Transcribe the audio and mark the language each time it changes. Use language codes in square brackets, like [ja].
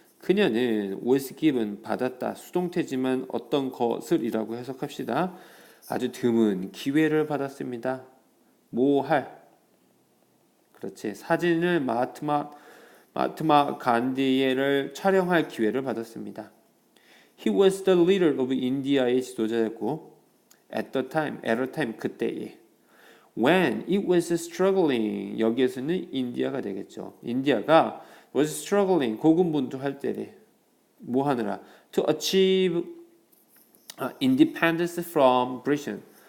[ko] 그녀는 [en] was given [ko] 받았다. 수동태지만 어떤 것을이라고 해석합시다. 아주 드문 기회를 받았습니다. 뭐 할? 그렇지. 사진을 마하트마 간디를 촬영할 기회를 받았습니다. [en] He was the leader of India의 [ko] 지도자였고 [en] at a time [ko] 그때에 [en] when it was struggling [ko] 여기에서는 인디아가 되겠죠. 인디아가 [en] was struggling [ko] 고군분투할 때래. 뭐 하느라 [en] to achieve independence from Britain.